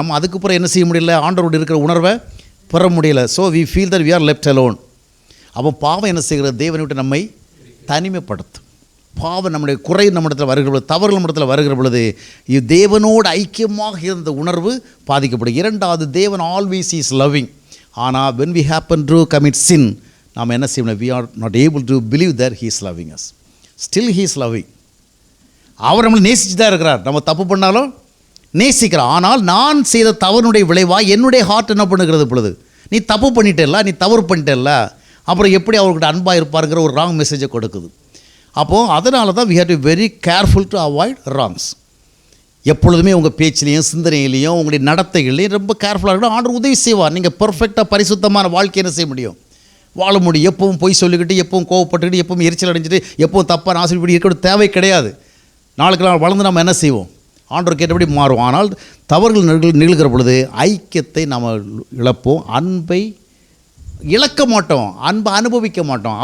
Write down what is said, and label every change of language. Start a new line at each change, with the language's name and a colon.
Tamil: நம்ம அதுக்கப்புறம் என்ன செய்ய முடியல, ஆண்டவரோடு இருக்கிற உணர்வை பெற முடியல.
English: So we feel that we are left alone.
Tamil: அப்போ பாவம் என்ன செய்கிறது, தேவனை விட்டு நம்மை தனிமைப்படுத்தும். பாவம் நம்முடைய குறை நம்மிடத்தில் வருகிற பொழுது, தவறுகள் நம்மிடத்தில் வருகிற பொழுது தேவனோடு ஐக்கியமாக இருந்த உணர்வு பாதிக்கப்படும். இரண்டாவது, தேவன்
English: Always is loving. ஆனால் when we happen to commit sin,
Tamil: நாம் என்ன செய்யணும்,
English: we are not able to believe that he is loving us. Still he is loving.
Tamil: அவர் நம்மளை நேசிச்சு தான் இருக்கிறார். நம்ம தப்பு பண்ணாலும் நேசிக்கிறார். ஆனால் நான் செய்த தவறுடைய விளைவாக என்னுடைய ஹார்ட் என்ன பண்ணுகிறது பொழுது, நீ தப்பு பண்ணிட்டேல்ல, நீ தவறு பண்ணிட்டேல்ல, அப்புறம் எப்படி அவர்கிட்ட அன்பாக இருப்பாருங்கிற ஒரு ராங் மெசேஜை கொடுக்குது. அப்போது அதனால தான்
English: we have to be very careful to avoid wrongs.
Tamil: எப்பொழுதுமே உங்கள் பேச்சிலையும் சிந்தனையிலையும் உங்களுடைய நடத்தைகளையும் ரொம்ப கேர்ஃபுல்லாக இருக்கணும். ஆண்டவர் உதவி செய்வார். நீங்கள் பர்ஃபெக்டாக பரிசுத்தமான வாழ்க்கை என்ன செய்ய முடியும், வாழ முடியும். எப்பவும் பொய் சொல்லிக்கிட்டு, எப்பவும் கோவப்பட்டுக்கிட்டு, எப்பவும் எரிச்சல் அடைஞ்சிட்டு, எப்பவும் தப்பாக ஆசிரியப்படி இருக்கக்கூடிய தேவை கிடையாது. நாளுக்கு நாள் வளர்ந்து நம்ம என்ன செய்வோம், ஆண்டவர் கேட்டபடி மாறுவோம். ஆனால் தவறுகள் நிகழ்கிற பொழுது ஐக்கியத்தை நாம் இழப்போம், அன்பை இழக்க மாட்டோம், அன்பை அனுபவிக்க மாட்டோம்.